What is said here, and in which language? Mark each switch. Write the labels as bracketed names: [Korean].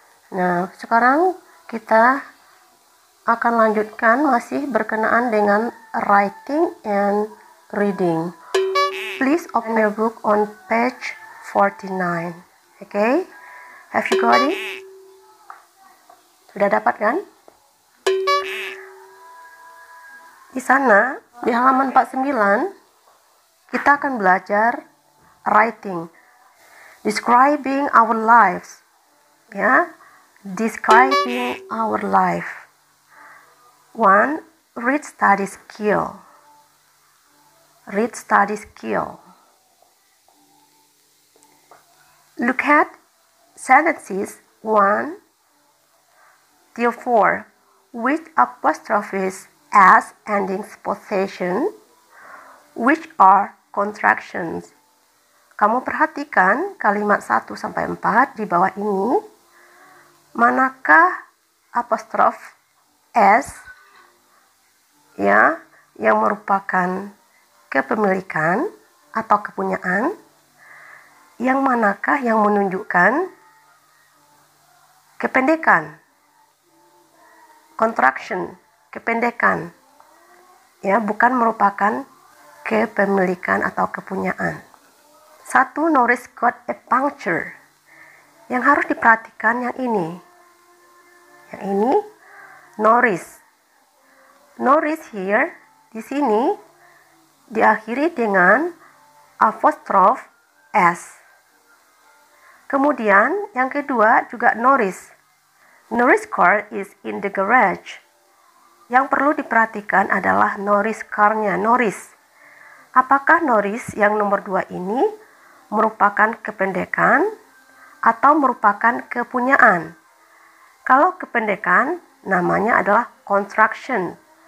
[Indonesian] Nah, sekarang kita akan lanjutkan masih berkenaan dengan [English] writing and reading. Please open your book on page 49. Okay? Have you got it? [Indonesian] Sudah dapat kan? Di sana, di halaman 49, kita akan belajar writing, [English] describing our lives, [Indonesian] ya, [English] describing our life. [Indonesian] 1. [English] Read study skill. Read study skill. Look at sentences 1 till 4 with apostrophes as endings possession, which are contractions. [Indonesian] Kamu perhatikan kalimat 1 sampai 4 di bawah ini. Manakah apostrof S ya yang merupakan kepemilikan atau kepunyaan? Yang manakah yang menunjukkan kependekan? Contraction, kependekan. Ya, bukan merupakan kepemilikan atau kepunyaan. [English] 1. Norris got a puncture. [Indonesian] Yang harus diperhatikan yang ini. Yang ini Norris. Norris here di sini diakhiri dengan apostrof S. Kemudian yang kedua juga Norris. [English] Norris car is in the garage. [Indonesian] Yang perlu diperhatikan adalah Norris car-nya, Norris. Apakah Norris yang nomor 2 ini merupakan kependekan atau merupakan kepunyaan? Kalau kependekan, namanya adalah contraction.